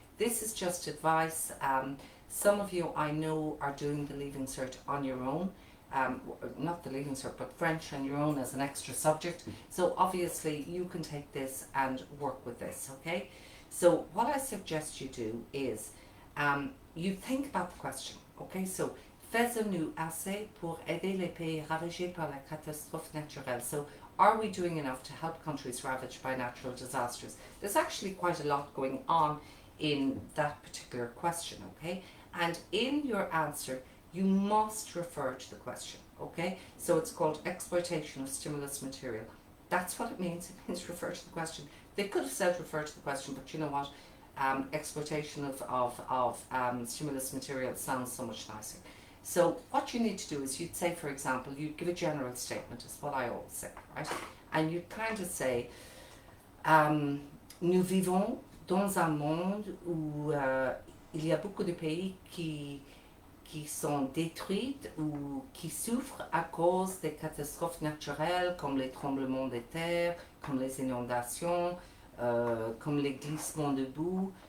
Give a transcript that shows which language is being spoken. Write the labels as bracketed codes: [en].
[en] This is just advice. Some of you I know are doing the Leaving Cert on your own. Not the Leaving Cert, but French on your own as an extra subject. So obviously you can take this and work with this, okay? So what I suggest you do is you think about the question, okay? [fr] So, faisons-nous assez pour aider les pays ravagés par la catastrophe naturelle? [en] So, are we doing enough to help countries ravaged by natural disasters? There's actually quite a lot going on in that particular question, okay? And in your answer, you must refer to the question, okay? So it's called exploitation of stimulus material. That's what it means. It means refer to the question. They could have said refer to the question, but you know what? Exploitation of stimulus material sounds so much nicer. So what you need to do is you'd say, for example, you'd give a general statement, is what I always say, right? And you'd kind of say, [fr] nous vivons dans un monde où il y a beaucoup de pays qui sont détruits ou qui souffrent à cause des catastrophes naturelles, comme les tremblements de terre, comme les inondations, comme les glissements de boue.